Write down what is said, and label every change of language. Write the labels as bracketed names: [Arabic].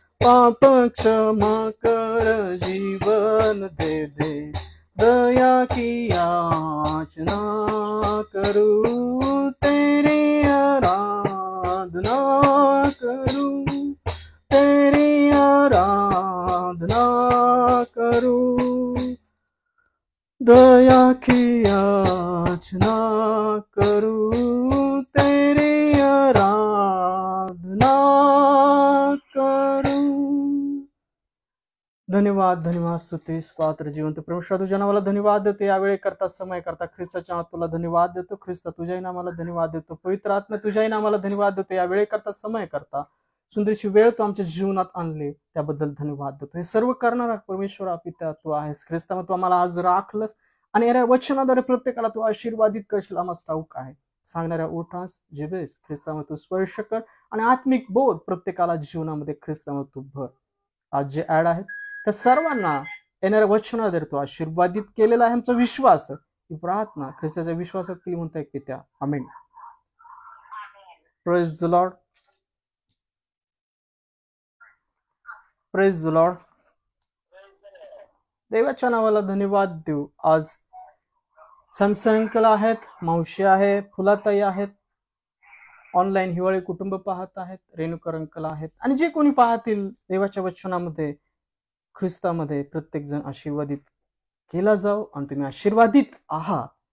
[Hindi] पाप क्षमा कर जीवन दे दे, दया की याचना करूं, तेरी आराधना करूं, तेरी आराधना करूं, दया की याचना करूं, तेरी आराधना करूं। [Marathi] धन्यवाद, धन्यवाद, स्तुतीस पात्र जिवंत परमेश्वर तुझ्या नावाला धन्यवाद देतो, यावेळी करता समय करता ख्रिस्ताच्या नावात तुला धन्यवाद देतो। ख्रिस्त तुझ्याही नावाला धन्यवाद देतो, पवित्र आत्मा तुझ्याही नावाला धन्यवाद देतो, यावेळी करता समय करता सुंदरची वेळ तू आमच्या जीवनात आणली त्याबद्दल धन्यवाद देतो। हे सर्व करणारा परमेश्वरा पिता तू आहेस। ख्रिस्ता तू आम्हाला आज राखलंस आणि या वचनाद्वारे प्रत्येकाला तू आशीर्वादित करशील आम्हाला ठाऊक आहे। सांगणाऱ्या ओठांस जिभेस ख्रिस्तामध्ये तू स्पर्श कर आणि आत्मिक बोध प्रत्येकाला जीवनामध्ये ख्रिस्तामध्ये तू भर। आज जे ऍड आहेत त्या सर्वांना येणाऱ्या वचनाद्वारे तू आशीर्वादित केलेला आहे आमचा विश्वास, ही प्रार्थना ख्रिस्ताच्या विश्वासात केली म्हणताय पित्या, आमेन। [English] Praise the Lord, praise the Lord. [Marathi] देवाच्या नावाला धन्यवाद देऊ। आज सॅमसन अंकल आहेत, मावशी आहे, फुलाताई आहेत, ऑनलाईन हिवाळी कुटुंब पाहत आहेत, रेणुकर अंकल आहेत आणि जे कोणी पाहतील देवाच्या वचनामध्ये ख्रिस्तामध्ये प्रत्येक जण आशीर्वादित केला जाऊ आणि तुम्ही आशीर्वादित आहात।